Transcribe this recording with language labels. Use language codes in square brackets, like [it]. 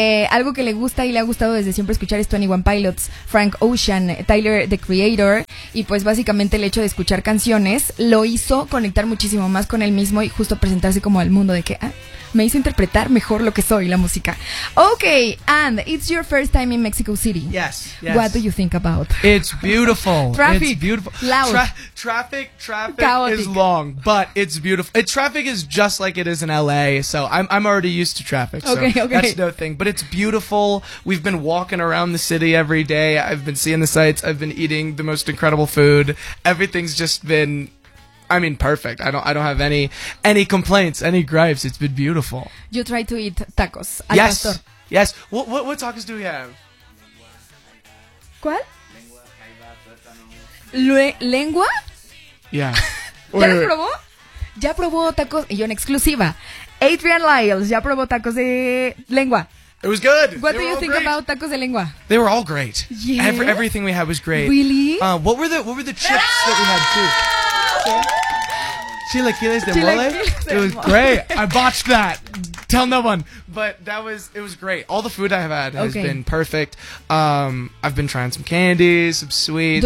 [es] Algo que le gusta y le ha gustado desde siempre escuchar es 21 Pilots, Frank Ocean, Tyler the Creator. Y pues básicamente el hecho de escuchar canciones lo hizo conectar muchísimo más con él mismo y justo presentarse como al mundo de que, ah, me hizo interpretar mejor lo que soy, la música. [en] Okay, and it's your first time in Mexico City. Yes. What do you think about? It's beautiful. Traffic. It's beautiful. Loud. Traffic chaotic. Is long, but it's beautiful. Traffic is just like it is in LA, so I'm already used to traffic. So okay. That's no thing. But it's beautiful. We've been walking around the city every day. I've been seeing the sights. I've been eating the most incredible food. Everything's just been, I mean, perfect. I don't have any complaints, any gripes. It's been beautiful. You try to eat tacos. Yes. [es] Pastor. [en] Yes. What tacos do we have? [es] ¿Cuál? ¿Lengua? [en] Yeah. [es] ¿Ya lo probó? ¿Ya probó tacos? Y yo en exclusiva. Adrian Lyles, ¿ya probó tacos de lengua? [en] It was good. What do you think about tacos de lengua? They were all great. Yes. Everything we had was great. Really? What were the chips that we had too? Chilaquiles de mole. It was great. I botched that. Tell no one. But it was great. All the food I have had has been perfect. I've been trying some candies, some sweets.